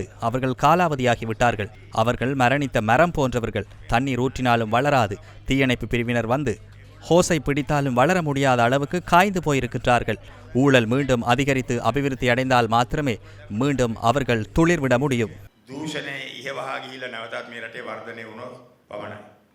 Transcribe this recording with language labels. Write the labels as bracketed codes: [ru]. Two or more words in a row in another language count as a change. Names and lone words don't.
[ta] அவர்கள் காலாவதியாகிவிட்டார்கள். அவர்கள் மரணித்த மரம் போன்றவர்கள். தண்ணீர் ஊற்றினாலும் வளராது. தீயணைப்பு பிரிவினர் வந்து ஹோசை பிடித்தாலும் வளர முடியாத அளவுக்கு காய்ந்து போயிருக்கின்றார்கள். ஊழல் மீண்டும் அதிகரித்து அபிவிருத்தி அடைந்தால் மாத்திரமே மீண்டும் அவர்கள் துளிர்விட முடியும். [si] දූෂණය ඉහවහා ගිහිල්ලා නැවතත් මේ රටේ වර්ධනය වුණොත් පමණයි.